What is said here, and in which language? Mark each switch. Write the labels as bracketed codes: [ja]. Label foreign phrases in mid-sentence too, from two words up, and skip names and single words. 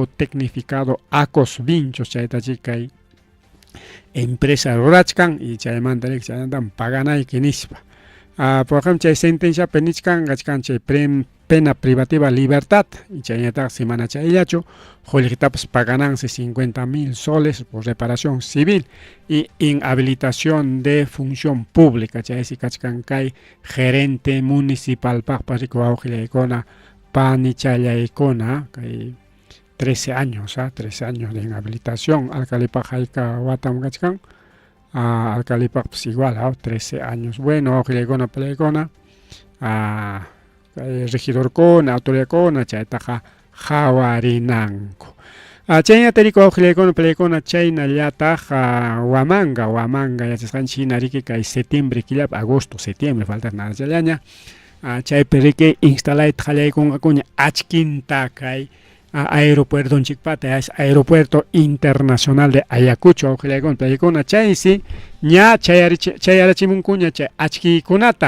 [qu] tecnificado Acos Vinchos chaytachi kay empresa rurachkan y chaymanta riki chaymantam paganayki nispa [es] por ejemplo, [qu] chay sentencia penichkan chay [es] pena privativa libertad, [qu] y chayñataq semana chayllachu, Julietapas pagananse 50.000 soles [es] por reparación civil y inhabilitación de función pública. [qu] Chaysi kachkan kay gerente municipal paqpariku awqillaykuna pani chayaykuna kay [es] 13 años, 13 años de inhabilitación. [qu] Alcalipaq hayka watam kachkan, alcalipaq pues igual, 13 años. Bueno, awqillaykuna palaykuna, regidor con autoridad con chaytaqa hawarinanku. Chayñatariku awqillaykuna palaykuna chaynallataq Huamanga yachasqanchik hinariki kay septiembre killapi, agosto, [es] septiembre falta nada [qu] challaña. Chaypi riki instalayta qallaykunqakuña achkinta kay aeropuertonchikpata [es] aeropuerto internacional de Ayacucho [qu] awqillaykuna palaykuna chaysi ña chayarachimunkuña chay achkiykunata.